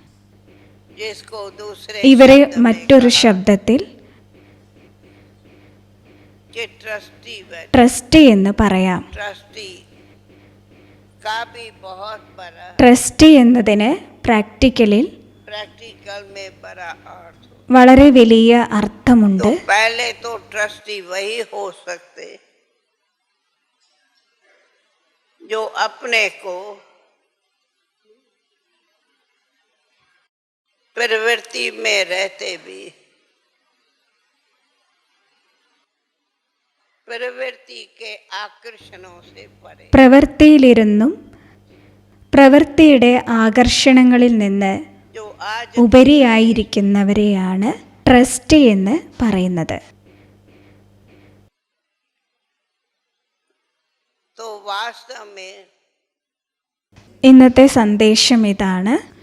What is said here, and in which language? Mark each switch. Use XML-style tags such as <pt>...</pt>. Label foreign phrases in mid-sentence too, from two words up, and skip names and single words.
<ml>ഇവരെ മറ്റൊരു ശബ്ദത്തിൽ ട്രസ്റ്റ് എന്ന് പറയാം. ട്രസ്റ്റ് എന്നതിന് പ്രാക്ടിക്കലിൽ വളരെ വലിയ അർത്ഥമുണ്ട്.</ml> <hi>जो अपने को प्रवृत्ति में रहते भी प्रवृत्ति के आकर्षणों से परे,</hi> <ml>പ്രവൃത്തിയിലിരുന്നും പ്രവൃത്തിയുടെ ആകർഷണങ്ങളിൽ നിന്ന് ഉപരിയായിരിക്കുന്നവരെയാണ് ട്രസ്റ്റ് എന്ന് പറയുന്നത്. ഇന്നത്തെ സന്ദേശം ഇതാണ്.</ml>